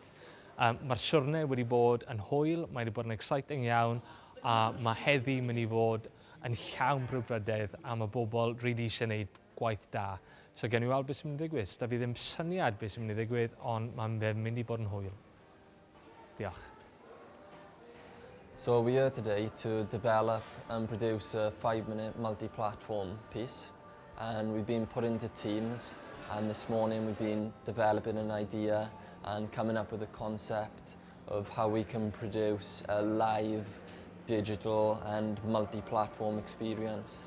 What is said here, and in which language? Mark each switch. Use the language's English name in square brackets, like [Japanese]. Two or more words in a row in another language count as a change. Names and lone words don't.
[Welsh] Mae'r siwrne wedi bod yn hwyl, mae wedi bod yn exciting iawn a mae heddi mynd I fod yn llawn brwdfrydedd a mae bobl really eisiau gwneud gwaith da. So gen I weld beth sy'n mynd I ddigwydd. Da fi ddim syniad beth sy'n mynd I ddigwydd, ond mae'n mynd I bod yn hwyl. Diolch. [English] So we're here today to develop and produce a 5-minute multi-platform piece. And we've been put into teams, and this morning we've been developing an idea and coming up with a concept of how we can produce a live, digital and multi-platform experience.